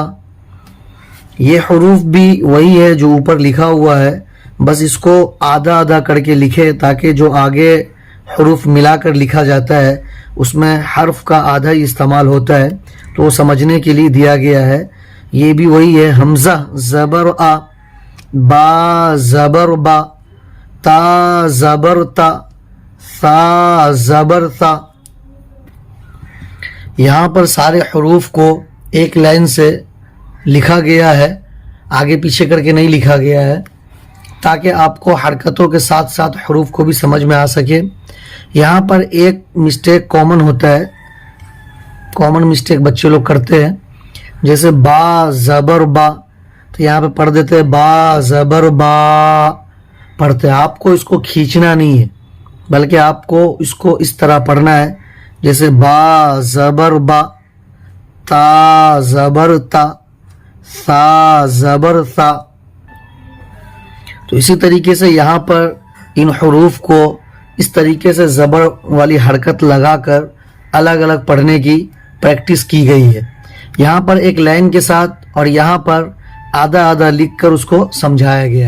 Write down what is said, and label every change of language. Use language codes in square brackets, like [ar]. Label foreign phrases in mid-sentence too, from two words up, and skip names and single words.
[ur] یہ حروف بھی وہی ہے جو اوپر لکھا ہوا ہے، بس اس کو آدھا آدھا کر کے لکھے تاکہ جو آگے حروف ملا کر لکھا جاتا ہے اس میں حرف کا آدھا ہی استعمال ہوتا ہے، تو وہ سمجھنے کے لیے دیا گیا ہے. یہ بھی وہی ہے، حمزہ زبر آ، با زبر با، تا زبر تا، ثا زبر ثا. یہاں پر سارے حروف کو ایک لائن سے لکھا گیا ہے، آگے پیچھے کر کے نہیں لکھا گیا ہے تاکہ آپ کو حرکتوں کے ساتھ ساتھ حروف کو بھی سمجھ میں آ سکے. یہاں پر ایک [en] mistake common [ur] ہوتا ہے، [en] common mistake [ur] بچے لوگ کرتے ہیں، جیسے با زبر با، تو یہاں پہ پڑھ دیتے ہیں با زبر با پڑھتے ہیں. آپ کو اس کو کھینچنا نہیں ہے بلکہ آپ کو اس کو اس طرح پڑھنا ہے، جیسے با زبر با، تا زبر تا، ثا زبر ثا. تو اسی طریقے سے یہاں پر ان حروف کو اس طریقے سے زبر والی حرکت لگا کر الگ الگ پڑھنے کی پریکٹس کی گئی ہے. یہاں پر ایک لائن کے ساتھ اور یہاں پر آدھا آدھا لکھ کر اس کو سمجھایا گیا ہے.